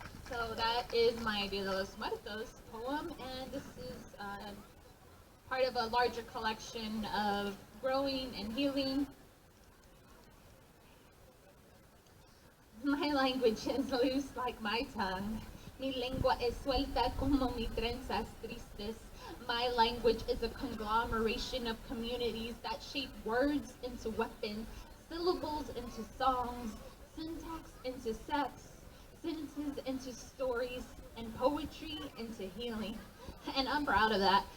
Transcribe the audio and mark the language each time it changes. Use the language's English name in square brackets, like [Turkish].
[English] So that is my Dia de los Muertos poem, and this is part of a larger collection of growing and healing. My language is loose like my tongue. [Spanish] Mi lengua es suelta como mi trenzas tristes. [English] My language is a conglomeration of communities that shape words into weapons, syllables into songs, syntax into sex, sentences into stories, and poetry into healing. And I'm proud of that.